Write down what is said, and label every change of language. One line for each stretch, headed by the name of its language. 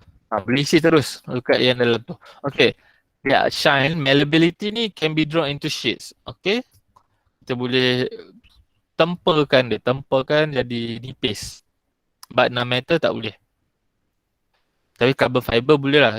Malay: Boleh isi terus dekat yang dalam tu.
English: Okay, ya, shine, malleability ni can be drawn into sheets, okay.
Malay: Kita boleh tempelkan jadi nipis. But non-metal tak boleh. Tapi carbon fiber boleh lah.